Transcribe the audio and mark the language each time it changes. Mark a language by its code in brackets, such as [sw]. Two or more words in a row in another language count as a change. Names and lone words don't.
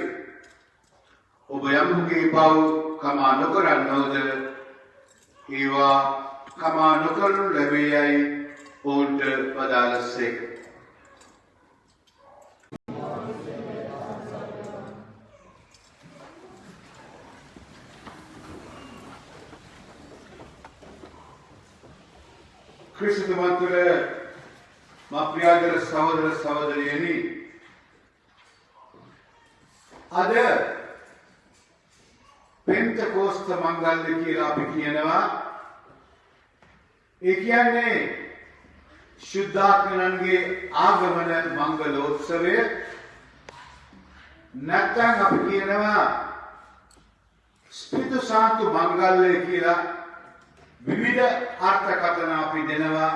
[si] ඔබ යමකුගේ පව් කමා නොකරන්නවුද ඒවා කමා නොකරනු ලැබේ යයි ඔවුන්ට වදාළසේක. ක්‍රිස්තුමන් තුළ ප්‍රියාදර සහෝදර සහෝදරියනි අද පෙන්තකොස්ත මංගල කියලා අපි කියනවා. ඒ කියන්නේ ශුද්ධාත්මයන්ගේ ආගමන මංගලෝත්සවය. නැත්නම් අපි කියනවා ස්පිරිතු සාන්තු මංගල්‍ය කියලා විවිධ අර්ථකථන අපි දෙනවා.